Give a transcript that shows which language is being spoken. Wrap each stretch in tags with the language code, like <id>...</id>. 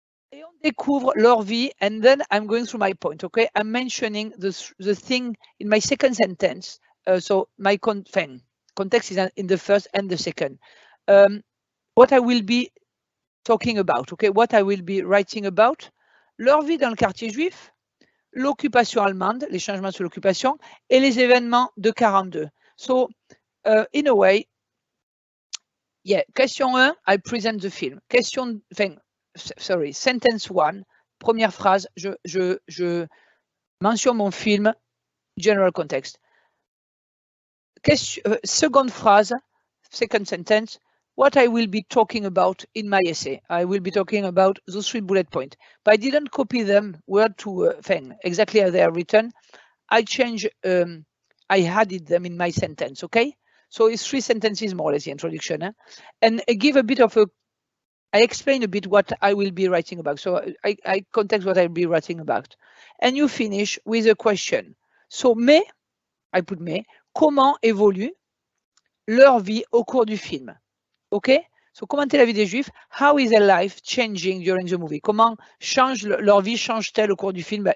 <fr>Et on découvre leur vie,</fr> <en>and then I'm going through my point, okay? I'm mentioning the thing in my second sentence. So my context is in the first and the second. What I will be talking about, okay? What I will be writing about.</en> <fr>Leur vie dans le quartier juif, l'occupation allemande, les changements sous l'occupation, et les événements de 42.</fr> <en>So, in a way, yeah, question 1, I present the film. Question, sentence 1,</en> <fr>première phrase, je mentionne mon film,</fr> <en>general context.</en> <fr>Seconde phrase,</fr> <en>second sentence, what I will be talking about in my essay. I will be talking about those 3 bullet points, but I didn't copy them word to exactly as they are written. I changed, I added them in my sentence, okay? So it's 3 sentences more or less, the introduction. And I give a bit of I explain a bit what I will be writing about. So I context what I'll be writing about. And you finish with a question. So, I put</en> <fr>comment évolue leur vie au cours du film? Okay? So, comment est la vie des Juifs?</fr> <en>How is their life changing during the movie?</en> <fr>Comment leur vie change-t-elle au cours du film?</fr>